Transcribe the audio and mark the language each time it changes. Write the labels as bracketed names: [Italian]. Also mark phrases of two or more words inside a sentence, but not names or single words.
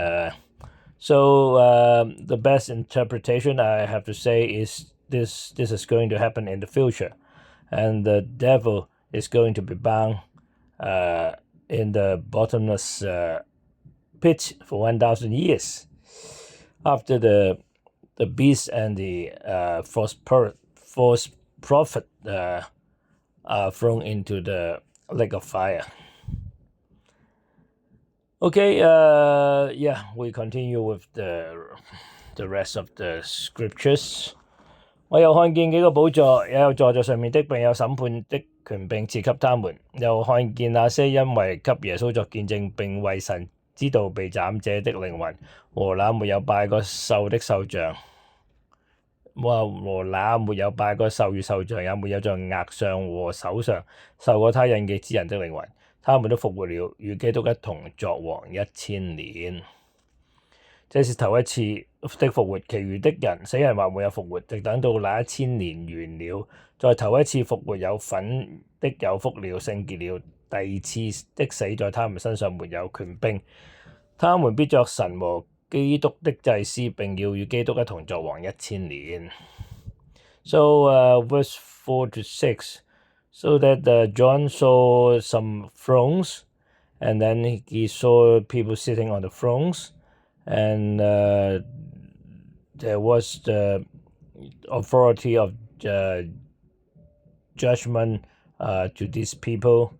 [English] So the best interpretation I have to say is this is going to happen in the future, and the devil is going to be bound in the bottomless pit for 1,000 years after the beast and the false prophet are thrown into the lake of fire. Okay, yeah, we continue with the rest of the scriptures. [Chinese] 我又看見幾個寶座，也有坐在上面的，並有審判的權柄賜給他們。又看見那些因為給耶穌作見證並為神之道被斬者的靈魂，和那沒有拜過獸的獸像，和那沒有拜過獸與獸像，也沒有在額上和手上受過他印記之人的靈魂，他們都復活了，與基督一同作王1000年。這是頭一次的復活，其餘的人死人還沒有復活，直等到那1000年完了，在頭一次復活有份的有福了，聖潔了。第二次的死在他們身上沒有權柄，他們必作神和基督的祭司，並要與基督一同作王1000 年。 [English] So verse 4 to 6, so that John saw some thrones, and then he saw people sitting on the thrones, and there was the authority of judgment to these people.